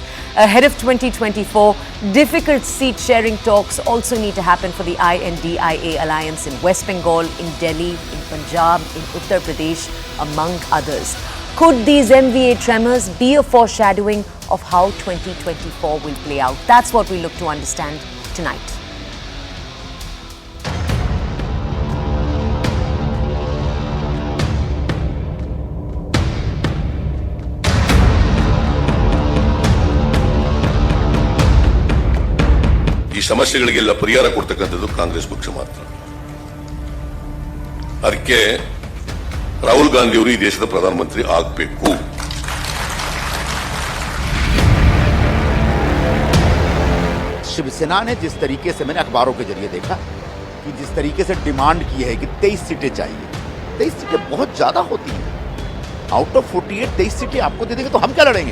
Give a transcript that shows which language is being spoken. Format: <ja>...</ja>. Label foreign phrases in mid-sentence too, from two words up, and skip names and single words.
<en>Ahead of 2024, difficult seat-sharing talks also need to happen for the INDIA alliance in West Bengal, in Delhi, in Punjab, in Uttar Pradesh, among others. Could these MVA tremors be a foreshadowing of how 2024 will play out? That's what we look to understand tonight.</en> <kn>ಈ ಸಮಸ್ಯೆಗಳಿಗೆಲ್ಲ ಪರಿಹಾರ ಕೊಡ್ತಕ್ಕಂಥದ್ದು ಕಾಂಗ್ರೆಸ್ ಪಕ್ಷ ಮಾತ್ರ. ಅದಕ್ಕೆ ರಾಹುಲ್ ಗಾಂಧಿ ಅವರು ಈ ದೇಶದ ಪ್ರಧಾನಮಂತ್ರಿ ಆಗಬೇಕು.</kn> <hi>शिवसेना ने जिस तरीके से मैंने अखबारों के जरिए देखा कि जिस तरीके से डिमांड की है कि 23 सीटें चाहिए, 23 सीटें बहुत ज्यादा होती हैं.</hi> <en>out of</en> <hi>48 23 सीटें आपको दे देंगे तो हम क्या लड़ेंगे?</hi>